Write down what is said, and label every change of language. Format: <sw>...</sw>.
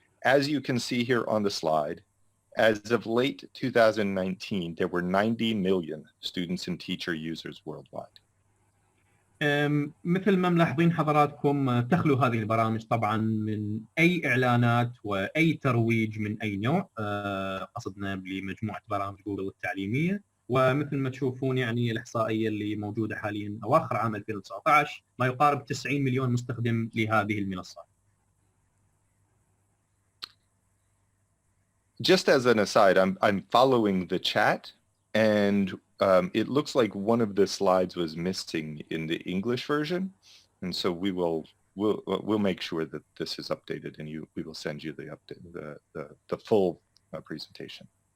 <en>As you can see here on the slide, as of late 2019, there were 90 million students and teacher users worldwide.</en> <ar>مثل ما ملاحظين حضراتكم، تخلو هذه البرامج طبعا من أي إعلانات وأي ترويج من أي نوع. قصدنا بمجموعة برامج جوجل التعليمية، ومثل ما تشوفون الإحصائية اللي موجودة حاليا أواخر عام 2019 ما يقارب 90 مليون مستخدم لهذه المنصات.</ar> <en>Just as an aside, I'm following the chat, and it looks like one of the slides was missing in the English version, and so we'll make sure that this is updated, and we will send you the full presentation.</en>